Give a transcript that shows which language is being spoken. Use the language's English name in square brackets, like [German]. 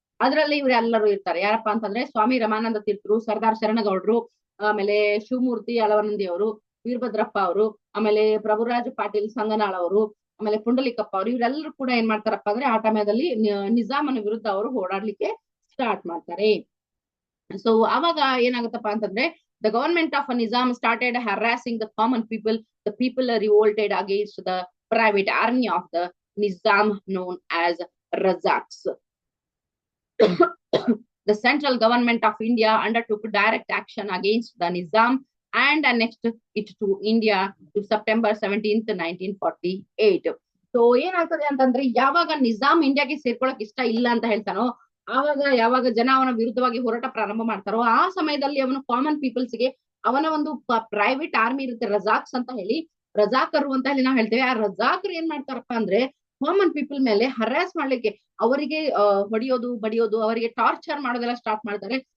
[Kannada] ಅದರಲ್ಲಿ ಇವರೆಲ್ಲರೂ ಇರ್ತಾರೆ. ಯಾರಪ್ಪಾ ಅಂತಂದ್ರೆ ಸ್ವಾಮಿ ರಮಾನಂದ ತೀರ್ಥರು, ಸರ್ದಾರ್ ಶರಣಗೌಡ್ರು, ಆಮೇಲೆ ಶಿವಮೂರ್ತಿ ಅಲವನಂದಿ ಅವರು, ವೀರಭದ್ರಪ್ಪ ಅವರು, ಆಮೇಲೆ ಪ್ರಭುರಾಜ ಪಾಟೀಲ್ ಸಂಗನಾಳ್ ಅವರು, ಆಮೇಲೆ ಪುಂಡಲಿಕಪ್ಪ ಅವರು, ಇವರೆಲ್ಲರೂ ಕೂಡ ಏನ್ ಮಾಡ್ತಾರಪ್ಪ ಅಂದ್ರೆ ಆ ಟೈಮಲ್ಲಿ ನಿಜಾಮನ ವಿರುದ್ಧ ಅವರು ಹೋರಾಡ್ಲಿಕ್ಕೆ ಸ್ಟಾರ್ಟ್ ಮಾಡ್ತಾರೆ. ಸೊ ಅವಾಗ ಏನಾಗುತ್ತಪ್ಪ ಅಂತಂದ್ರೆ [English] the government of Nizam started harassing the common people. The people revolted against the private army of the Nizam known as Razaks. The central government of India undertook direct action against the Nizam and annexed it to India to September 17th, 1948. [Kannada] So ಏನಾಗ್ತದೆ ಅಂತಂದ್ರೆ ಯಾವಾಗ ನಿಜಾಮ್ ಇಂಡಿಯಾಗೆ ಸೇರ್ಕೊಳಕ್ ಇಷ್ಟ ಇಲ್ಲ ಅಂತ ಹೇಳ್ತಾನೋ ಆವಾಗ ಯಾವಾಗ ಜನ ಅವನ ವಿರುದ್ಧವಾಗಿ ಹೋರಾಟ ಪ್ರಾರಂಭ ಮಾಡ್ತಾರೋ ಆ ಸಮಯದಲ್ಲಿ ಅವನು ಕಾಮನ್ ಪೀಪಲ್ಸ್ಗೆ ಅವನ ಒಂದು ಪ್ರೈವೇಟ್ ಆರ್ಮಿ ಇರುತ್ತೆ, ರಜಾಕ್ಸ್ ಅಂತ ಹೇಳಿ, ರಜಾಕರು ಅಂತ ಹೇಳಿ ನಾವು ಹೇಳ್ತೇವೆ. ಆ ರಜಾಕರು ಏನ್ ಮಾಡ್ತಾರಪ್ಪ ಅಂದ್ರೆ ಕಾಮನ್ ಪೀಪಲ್ ಮೇಲೆ ಹರಾಸ್ ಮಾಡ್ಲಿಕ್ಕೆ, ಅವರಿಗೆ ಹೊಡೆಯೋದು ಬಡಿಯೋದು, ಅವರಿಗೆ ಟಾರ್ಚರ್ ಮಾಡೋದೆಲ್ಲ ಸ್ಟಾರ್ಟ್ ಮಾಡ್ತಾರೆ.